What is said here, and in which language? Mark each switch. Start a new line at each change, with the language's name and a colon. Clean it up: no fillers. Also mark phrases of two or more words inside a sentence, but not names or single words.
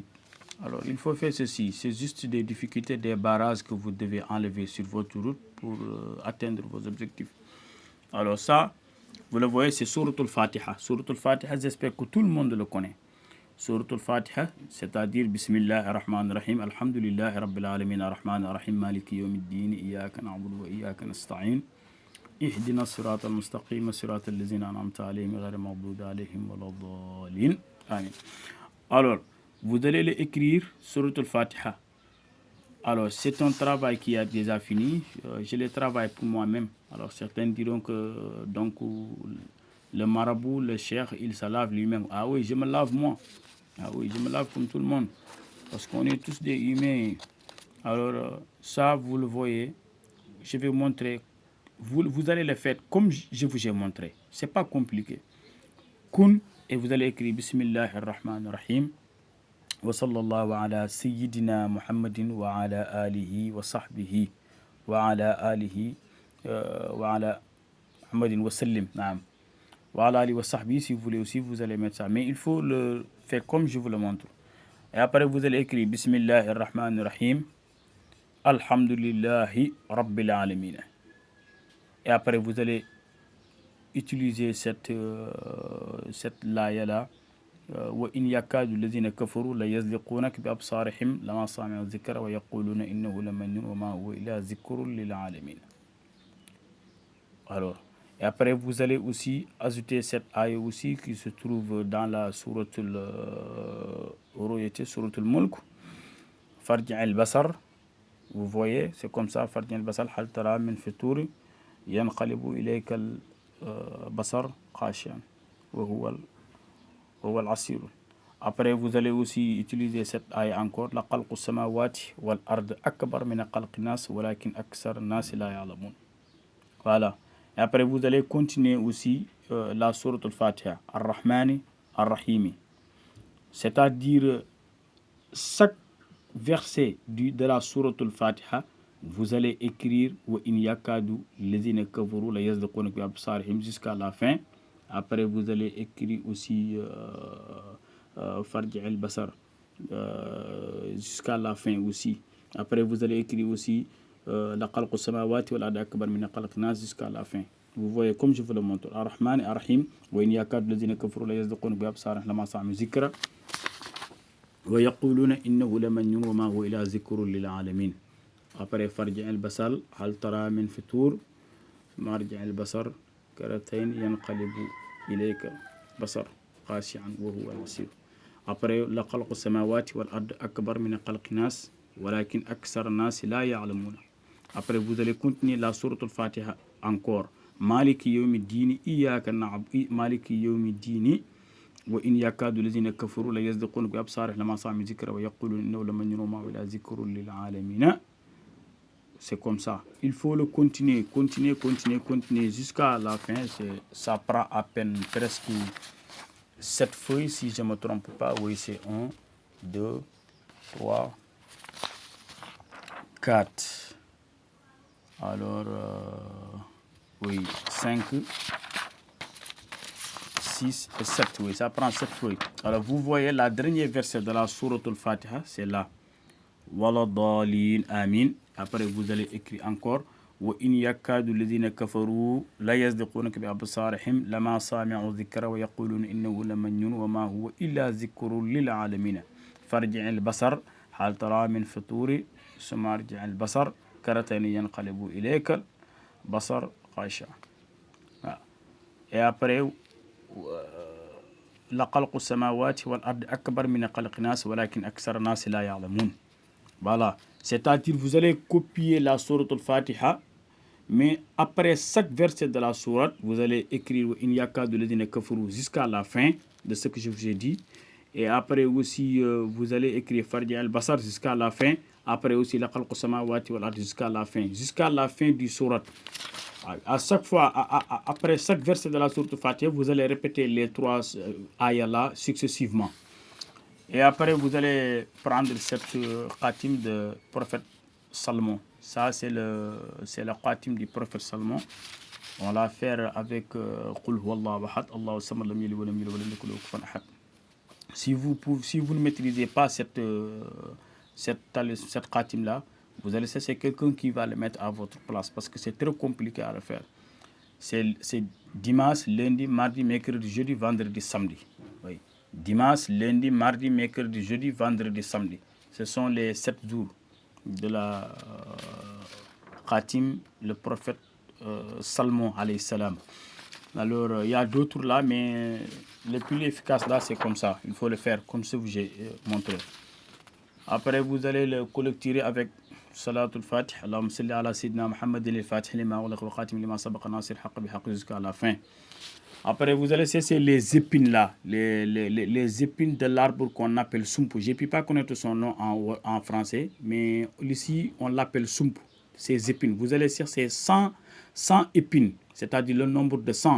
French: Alors, il faut faire ceci. C'est juste des difficultés, des barrages que vous devez enlever sur votre route pour atteindre vos objectifs. Alors ça, vous le voyez, c'est Sourate al-Fatiha. Sourate al-Fatiha, j'espère que tout le monde le connaît.
Arabic: Sourate al-Fatiha, c'est-à-dire بسم الله الرحمن الرحيم، الحمد لله رب العالمين الرحمن الرحيم، مالك يوم الدين، إياك نعبد وإياك نستعين. اهدنا الصراط المستقيم، الصراط الذين أنعمت عليهم، غير المغضوب عليهم ولا الضالين. Amin.
French: Alors, vous allez l'écrire Sourate al-Fatiha. Alors, c'est un travail qui a déjà fini. Je le travaille pour moi-même. Alors, certains diront que donc le marabout, le cheikh, il se lave lui-même. Ah oui, je me lave moi. Ah oui, je me lave comme tout le monde. Parce qu'on est tous des humains. Alors, ça, vous le voyez. Je vais vous montrer. Vous allez le faire comme je vous ai montré. Ce n'est pas compliqué. Kun, et vous allez écrire
Arabic: بسم الله الرحمن الرحيم. وصلى الله على سيدنا محمد وعلى آله وصحبه وعلى آله وعلى محمد وسلم نعم وعلى آله وصحبه.
French: Si vous voulez aussi, vous allez mettre ça, mais il faut le faire comme je vous le montre. Et après vous allez écrire
Arabic: بسم الله الرحمن الرحيم، الحمد لله رب العالمين.
French: Et après vous allez utiliser cette laïa là.
Arabic: وإن يكاد الذين كفروا ليزلقونك بأبصارهم لما سمعوا الذكر ويقولون إنه لمجنون وما هو إلا ذكر للعالمين.
French: Alors, et après vous allez aussi ajouter cette aïe aussi qui se trouve dans la sourate al-Mulk.
Arabic: فارجع البصر.
French: Vous voyez, c'est comme ça.
Arabic: فارجع البصر. هل ترى من فطور ينقلب إليك البصر خاسئا وهو
French: Après, vous allez aussi utiliser cette aïe encore.
Arabic: لخلق السماوات والأرض أكبر من خلق الناس ولكن أكثر الناس لا يعلمون.
French: Voilà. Et après, vous allez continuer aussi la sourate al-Fatiha.
Arabic: الرحمن، الرحيم.
French: C'est-à-dire, chaque verset de la sourate al-Fatiha, vous allez écrire
Arabic: وإن يكاد الذين كفروا ليزلقونك بأبصارهم
French: jusqu'à la fin. Après, vous allez écrire aussi
Arabic: فارجع البصر
French: jusqu'à la fin aussi. Après, vous allez écrire aussi
Arabic: لخلق السماوات والأرض أكبر من خلق الناس
French: jusqu'à la fin. Vous voyez, comme je vous le montre.
Arabic: الرحمن الرحيم. وإن يكاد الذين كفروا ليزلقونك بأبصارهم لما سمعوا الذكر. ويقولون إنه لمجنون وما هو إلا ذكر للعالمين. Après, فارجع البصر. هل ترى من فطور. مرجع البصر. كرتين ينقلب إليك بصر خاشعا وهو البصير. Après, لخلق السماوات والأرض أكبر من خلق الناس ولكن أكثر الناس لا يعلمون.
French: Après, vous allez continuer la sourate al-Fatiha encore.
Arabic: مالك يوم الدين إياك نعبد مالك يوم الدين وإن يكاد الذين كفروا ليزلقونك بأبصارهم لما سمعوا الذكر ويقولون إنه لمجنون ما هو إلا ذكر للعالمين.
French: C'est comme ça. Il faut le continuer jusqu'à la fin. Ça prend à peine presque 7 feuilles, si je ne me trompe pas. Oui, c'est 1, 2, 3, 4. Alors, oui, 5, 6 et 7. Oui, ça prend 7 feuilles. Alors, vous voyez la dernière verset de la sourate al-Fatiha, c'est là.
Arabic: ولا الضالين آمين.
French: Après, vous allez écrire encore.
Arabic: وإن يكاد الذين كفروا ليزلقونك بأبصارهم لما سمعوا الذكر ويقولون إنه لمجنون وما هو إلا ذكر للعالمين. فارجع البصر هل ترى من فطور ثم ارجع البصر كرتين ينقلب إليك البصر خاسئا.
French: Et après
Arabic: لخلق السماوات والأرض أكبر من خلق الناس ولكن أكثر الناس لا يعلمون.
French: Voilà, c'est-à-dire vous allez copier la sourate al-Fatiha, mais après chaque verset de la sourate, vous allez écrire
Arabic: إن يكاد الذين كفروا
French: jusqu'à la fin de ce que je vous ai dit. Et après aussi, vous allez écrire
Arabic: فارجع البصر
French: jusqu'à la fin. Après aussi,
Arabic: لخلق السماوات والأرض
French: jusqu'à la fin. Jusqu'à la fin du sourate. À chaque fois, après chaque verset de la sourate al-Fatiha, vous allez répéter les 3 ayats là successivement. Et après, vous allez prendre cette khatim de prophète Salomon. Ça, c'est le khatim du prophète Salomon. On va faire avec
Arabic: قل هو الله أحد، الله الصمد لم يلد ولم يولد ولم يكن له كفوا أحد.
French: Si vous ne maîtrisez pas cette khatim là, vous allez chercher quelqu'un qui va le mettre à votre place parce que c'est très compliqué à le faire. C'est dimanche, lundi, mardi, mercredi, jeudi, vendredi, samedi. Oui. Dimanche, lundi, mardi, mercredi, jeudi, vendredi, samedi. Ce sont les 7 jours de la Khatim, le prophète Salomon
Arabic: عليه السلام.
French: Alors, il y a d'autres là, mais le plus efficace là, c'est comme ça. Il faut le faire comme ce que j'ai montré. Après, vous allez le collecter avec Salatul Fatih.
Arabic: اللهم صل على سيدنا محمد الفاتح لما أغلق والخاتم لما سبق ناصر الحق بالحق
French: jusqu'à la fin. Après, vous allez cesser les épines là, les épines de l'arbre qu'on appelle sumpu. Je ne peux pas connaître son nom en français, mais ici, on l'appelle sumpu. Ces épines. Vous allez chercher 100 épines, c'est-à-dire le nombre de 100.